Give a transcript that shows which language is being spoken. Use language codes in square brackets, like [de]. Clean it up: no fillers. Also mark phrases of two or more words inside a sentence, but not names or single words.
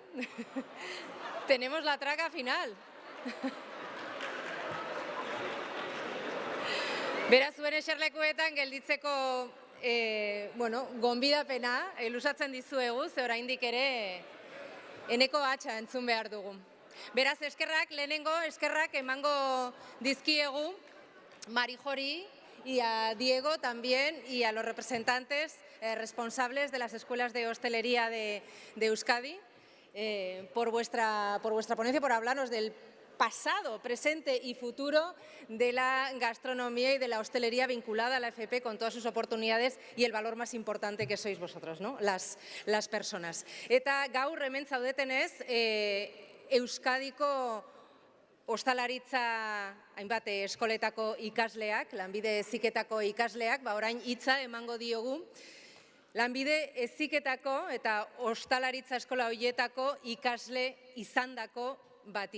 [es] Tenemos la traca final. [eu] Beraz, zuen eserlekuetan gelditzeko gonbidapena luzatzen dizuegu, ze oraindik ere eneko hatxa entzun behar dugu. Beraz, lehenengo eskerrak emango dizkiegu Marijori [es] y a Diego también y a los representantes responsables de las escuelas de hostelería de Euskadi por vuestra ponencia, por hablarnos del pasado, presente y futuro de la gastronomía y de la hostelería vinculada a la FP con todas sus oportunidades y el valor más importante que sois vosotros, ¿no? Las personas. [eu] Eta gaur hemen zaudetenez, Euskadiko ostalaritza hainbat eskoletako ikasleak, lanbide heziketako ikasleak, orain hitza emango diogu, lanbide heziketako eta ostalaritza eskola horietako ikasle izandako bati.